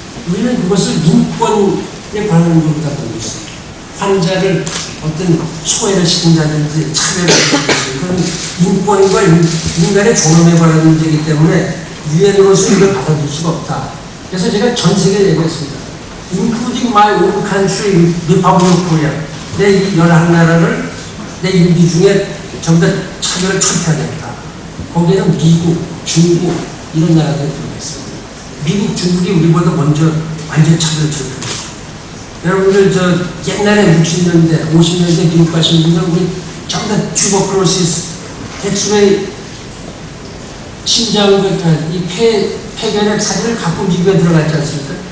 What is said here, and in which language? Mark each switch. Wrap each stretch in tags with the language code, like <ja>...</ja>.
<ko>우리는 그것을 인권에 관한 것보다 보고 있습니다. 환자를 어떤 소외를 시킨다든지 차별을 시킨다든지 그런 인권과 인간의 존엄에 관한 문제이기 때문에 유엔으로서 이걸 받아줄 수가 없다. 그래서 제가 전 세계에 얘기했습니다.</ko> <en>Including my own country, Republic of Korea.</en> <ko>내 11나라를 내 인비 중에 전부 다 차별을 철폐하겠다. 거기에는 미국, 중국 이런 나라들이 들어가 있습니다. 미국, 중국이 우리보다 먼저 완전 차별을 철폐했죠. 여러분들 옛날에 60년대, 50년대 미국 가신 분들 우리 전부 다 튜버클로시스, 엑스레이, 심장, 이 폐결핵 사진을 갖고 미국에 들어갔지 않습니까?</ko>